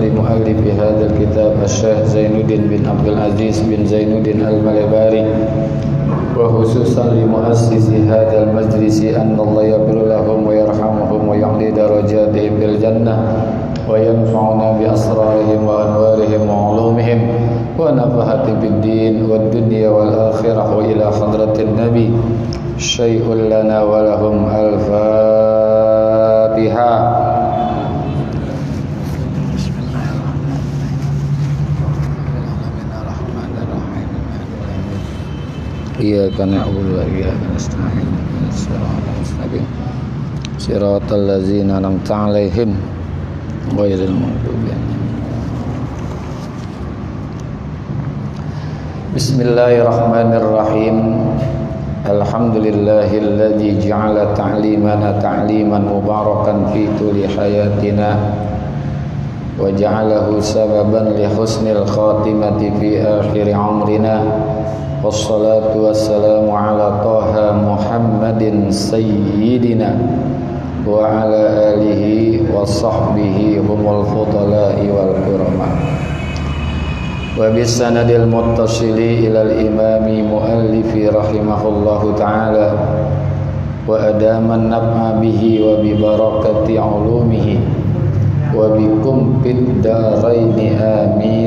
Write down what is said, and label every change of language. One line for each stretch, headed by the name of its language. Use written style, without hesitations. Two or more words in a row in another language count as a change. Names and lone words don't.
Arabic: لمؤلف هذا الكتاب الشيخ زين الدين بن عبد العزيز بن زين الدين المليباري وخصوصا لمؤسسي هذا المجلس أن الله يغفر لهم ويرحمهم ويعلي درجاتهم بالجنة وينفعنا بأسرارهم وأنوارهم وعلومهم ونفحات بالدين والدنيا والآخرة وإلى حضرة النبي شيء لنا ولهم الفاتحة. إياك نعبد وإياك نستعين صراط الذين أنعمت عليهم غير المغضوب عليهم. بسم الله الرحمن الرحيم. الحمد لله الذي جعل تعليمنا تعليما مباركا في طول حياتنا وجعله سببا لحسن الخاتمة في آخر عمرنا. والصلاة والسلام على طه محمد سيدنا وعلى آله وصحبه هم الفضلاء والكرماء وبالسند المتصل إلى الإمام المؤلف رحمه الله تعالى وأدام النفع به وببركة علومه وبكم في الدارين آمين.